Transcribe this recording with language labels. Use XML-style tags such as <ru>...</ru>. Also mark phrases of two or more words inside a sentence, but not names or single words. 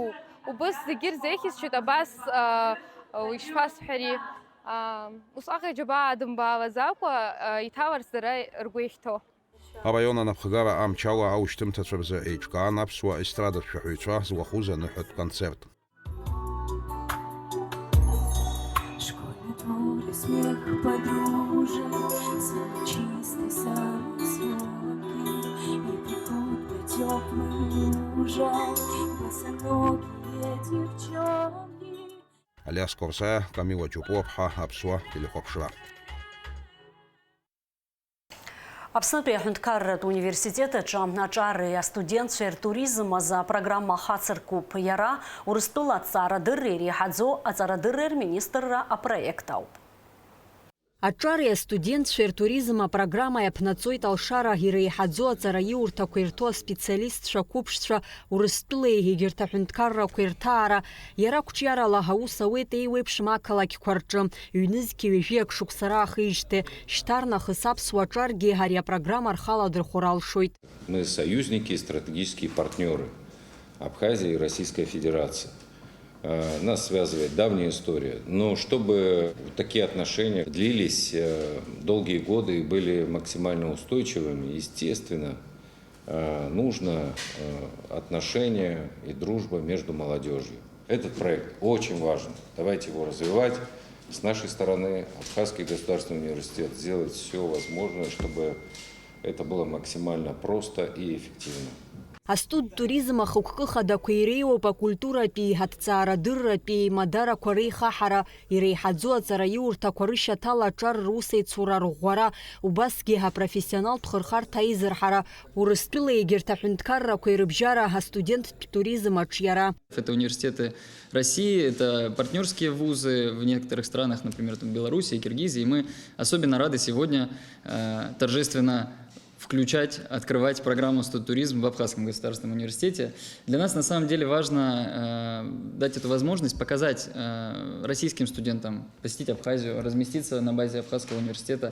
<ab>Убыс зегьы рзеиӷьысшьоит, абас ишԥасҳәари, усҟак иџьабаа дымбаалаӡакәа иҭаларц дара ргәы иахьҭоу. Араион анапхгара амчала аушьҭымҭацәа рзы еиҿкаан аԥсуа естрадатә шәаҳәаҩцәа зуахәыз аныҳәатә концерт.</ab> <ru>Смех подружек, самый чистый, самый сладкий, и придут по теплым лужам босоногие девчонки.</ru> <ab>Алиас Корсая, Камила Ҷупуаԥҳа, аԥсуа телехәаԥшра. Аԥснытәи аҳәынҭқарратә университет аҿы аҿари астудентцәеи ртуризм азы апрограмма хацыркуп. Иара Урыстәыла аҭҵаарадырра иреиҳаӡоу аҵарадырра министрра апроект ауп. Аҿари астудентцәеи ртуризм апрограмма иаԥнаҵоит алшара иреиҳаӡоу аҵараиурҭақәа ирҭоу аспециалистцәа қәыԥшцәа Урыстәылеи егьырҭ аҳәынҭқаррақәа ирҭаара. Иара қәҿиарала аус ауеит еиуеиԥшым ақалақьқәа рҿы. Ҩнызқьи ҩажәиак шықәса раахижьҭеи шьҭарнахыс аԥсуа аҿаргьы ари апрограмма рхаладырхәыр алшоит.</ab> <ru>Мы союзники и стратегические партнеры Абхазии и Российской Федерации. Нас связывает давняя история. Но чтобы такие отношения длились долгие годы и были максимально устойчивыми, естественно, нужно отношения и дружба между молодежью. Этот проект очень важен. Давайте его развивать. С нашей стороны Абхазский государственный университет сделает все возможное, чтобы это было максимально просто и эффективно.</ru> <ab>Астуд туризм ахықәкы хадақәа иреиуоуп акультуратәи, аҭҵаарадырратәи еимадарақәа реихаҳара, иреиҳаӡоу аҵараиурҭақәа рышьаҭала аҿар русеицура рӷәӷәара, убасгьы апрофессионалтә хырхарҭа аизырҳара, Урыстәыла егьырҭ аҳәынҭқаррақәа ирыбжьара астуденттә туризм аҿиара.</ab> <ru>Это университеты России, это партнерские вузы в некоторых странах, например, в Беларуси и Киргизии. Мы особенно рады сегодня торжественно включать, открывать программу «Студтуризм» в Абхазском государственном университете. Для нас на самом деле важно дать эту возможность показать российским студентам, посетить Абхазию, разместиться на базе Абхазского университета.</ru>